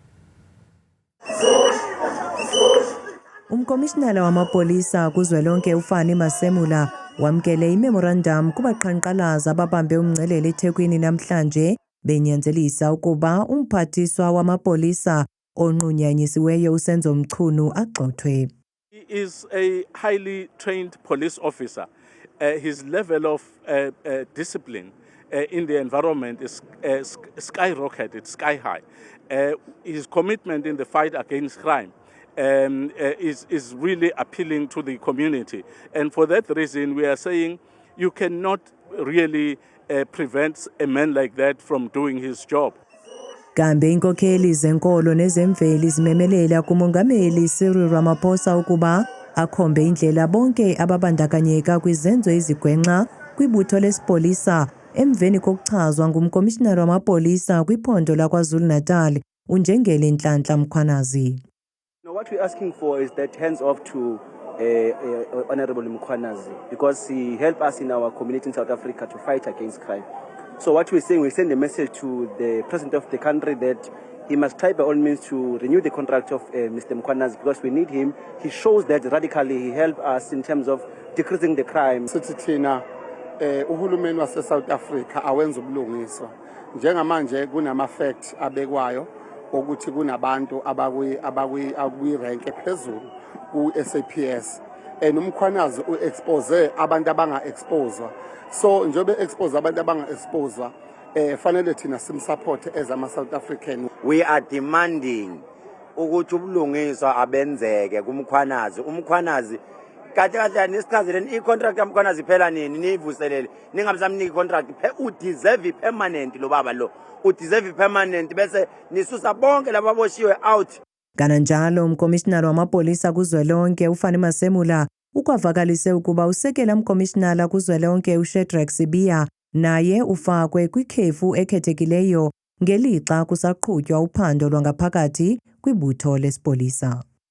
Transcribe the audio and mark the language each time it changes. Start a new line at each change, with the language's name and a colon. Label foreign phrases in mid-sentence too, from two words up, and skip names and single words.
Xhosa: Umkomishinala wamapolisa kuzwelonke uFani Masemula wamkele imemorandum kubaqhankqalazi ababambe umngcelele eThekwini namhlanje benyanzelisa ukuba umphathiswa wamapolisa onqunyanyisiweyo uSenzo Mchunu agxothwe.
English: He is a highly trained police officer. His level of discipline in the environment is skyrocketed, sky high. His commitment in the fight against crime is really appealing to the community. And for that reason, we are saying you cannot really prevent a man like that from doing his job.
Xhosa: Kambe inkokheli zenkolo nezemveli zimemelela kumongameli Cyril Ramaphosa ukuba akhombe indlela bonke ababandakanyeka kwizenzo ezigwenxa kwibutho lesipolisa emveni kokuchazwa ngumkomishinala wamapolisa kwiphondo laKwaZulu-Natal unjengele Nhlanhla Mkhwanazi.
English: Now, what we're asking for is that hands off to Honorable Mkhwanazi, because he helped us in our community in South Africa to fight against crime. So what we're saying, we send a message to the president of the country that he must try by all means to renew the contract of Mr. Mkhwanazi, because we need him. He shows that radically he helped us in terms of decreasing the crime.
Zulu: Uhulumeni wase South Africa awenza ubulungiswa njengamanje kunama-fact abekwayo ukuthi kunabantu abakwi rank ephezulu ku-SAPS and uMkhwanazi u-expose abantu abanga-exposwa. So njobe expose abantu abanga-exposwa fanele thina simsupport as ama-South African.
English: We are demanding
Zulu: ukuthi ubulungiswa abenzeke kuMkhwanazi. uMkhwanazi kahle nisichazele i-contract kaMkhwanazi iphela nini niyivuselele ningamsamniki i-contract udeserve permanent lo baba lo udeserve permanent bese nisusa bonke lababoshiwe out.
Xhosa: Kananjalo umkomishinala wamapolisa kuzwelonke uFani Masemula ukwavakalise ukuba usekela umkomishinala kuzwelonke uShadrack Sibiya naye ufakwe kwikhefu ekhethekileyo ngelixa kusaqhutywa uphando lwangaphakathi kwibutho lesipolisa.